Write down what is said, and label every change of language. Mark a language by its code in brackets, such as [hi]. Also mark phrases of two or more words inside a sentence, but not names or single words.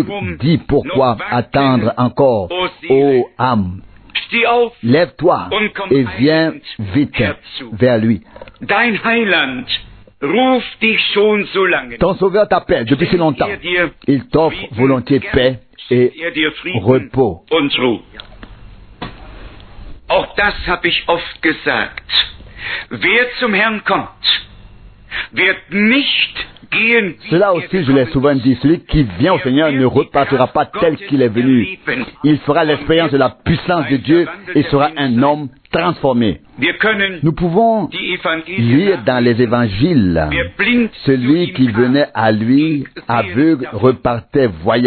[fr] Dis pourquoi attendre encore, ô âme. Lève-toi et viens vite vers lui. Ton Sauveur t'appelle depuis si longtemps. Il t'offre volontiers paix et repos. [de] Auch das habe ich oft gesagt. Wer zum Herrn kommt, wird nicht gehen. [fr] Cela aussi, je l'ai souvent dit, celui qui vient au Seigneur ne repartira pas tel qu'il est venu. Il fera l'expérience de la puissance de Dieu et sera un homme transformé. Nous pouvons lire dans les évangiles, celui qui venait à lui aveugle repartait voyant.